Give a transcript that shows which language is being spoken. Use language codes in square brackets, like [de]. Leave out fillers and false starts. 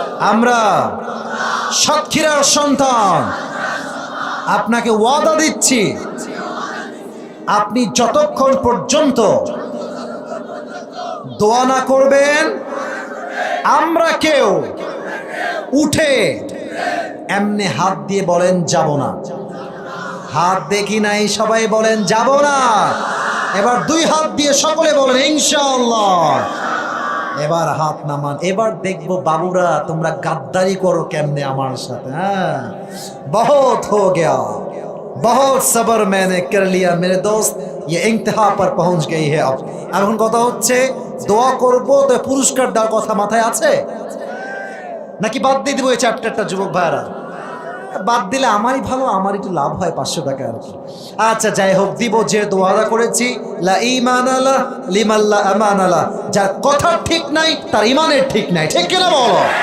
[bn] আমরা সাতক্ষীরার সন্তান, আপনাকে ওয়াদা দিচ্ছি, আপনি যতক্ষণ পর্যন্ত দোয়া না করবেন আমরা কেউ উঠে এমনি হাত দিয়ে বলেন যাব না। হাত দেখি নাই, সবাই বলেন যাব না। এবার 2 হাত দিয়ে সকলে বলেন ইনশাআল্লাহ। এবার হাত নামান। এবার দেখবো বাবুরা তোমরা গাদ্দারি করো কেমনে আমার সাথে। [hi] হ্যাঁ, বহুত হো গয়া, बहुत सबर मैंने कर लिया मेरे दोस्त, ये इंतहा पर पहुंच गई है अब। [bn] এখন কথা হচ্ছে দোয়া করব তো পুরস্কার দেওয়ার কথা মাথায় আছে নাকি বাদ দিয়ে দিব এই চ্যাপ্টারটা যুবক ভাইরা? বাদ দিলে আমারই ভালো, আমার একটু লাভ হয় 500 টাকা আর কি। আচ্ছা যাই হোক, দিব। যে দোয়াটা করেছি [ar] লা ঈমান আলা লিমান লা আমান আলা, [bn] যার কথা ঠিক নাই তার ইমানের ঠিক নাই। ঠিক কিনা বলো?